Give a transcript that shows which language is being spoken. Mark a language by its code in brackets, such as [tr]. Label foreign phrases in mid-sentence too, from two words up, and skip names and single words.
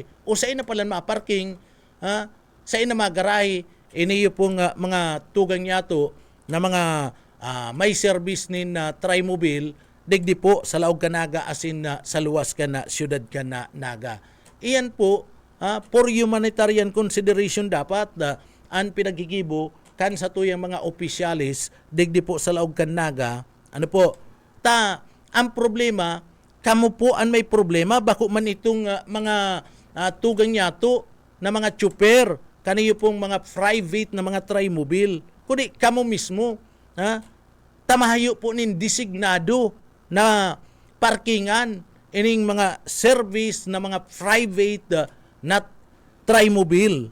[bik] O sa ina pala ma-parking, sa ina magarahe, iniyo pong mga tugang yato na mga may service nin trimobile, digdi po sa laog Canaga asin sa luwas ka na siyudad ka na Naga. Iyan po, [en] for humanitarian consideration [bik] dapat ang pinagigibo kan sa tuyang mga opisyalis, digdi po sa laog Canaga, ang problema, kamo po ang may problema, bako man itong mga tugang yato na mga tsuper, kaniyo pong mga private na mga trimobile, kundi kamo mismo, tamahayo po nin designado na parkingan, ining mga service na mga private na trimobile.